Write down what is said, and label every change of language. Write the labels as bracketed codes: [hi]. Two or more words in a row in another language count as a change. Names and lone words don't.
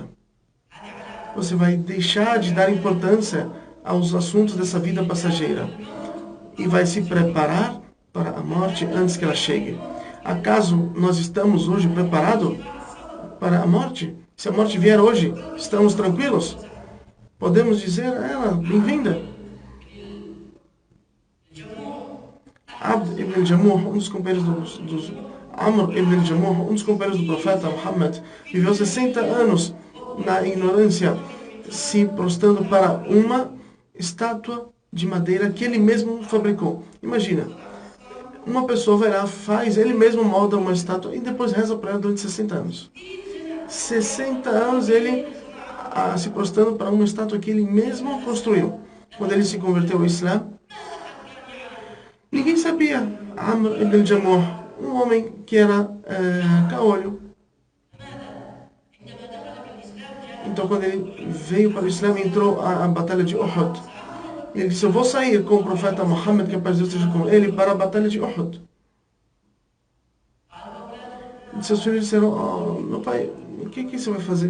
[pt] Você vai deixar de dar importância aos assuntos dessa vida passageira. E vai se preparar para a morte antes que ela chegue. Acaso nós estamos hoje preparados para a morte? Se a morte vier hoje, estamos tranquilos? Podemos dizer a ela, bem-vinda. Abd ibn Jamuh, um dos companheiros Amr ibn Jamuh, um dos companheiros do profeta Muhammad, viveu 60 anos na ignorância, se prostrando para uma estátua de madeira que ele mesmo fabricou. Imagina, uma pessoa vai lá, ele mesmo molda uma estátua e depois reza para ela durante 60 anos. 60 anos ele se prostrando para uma estátua que ele mesmo construiu. Quando ele se converteu ao Islã, ninguém sabia. Amr ibn Jamuh, um homem que era caolho. Então, quando ele veio para o Islã, entrou a batalha de Uhud. E ele disse: eu vou sair com o profeta Muhammad, que a paz de Deus esteja com ele, para a batalha de Uhud. E seus filhos disseram: oh, meu pai, o que você vai fazer?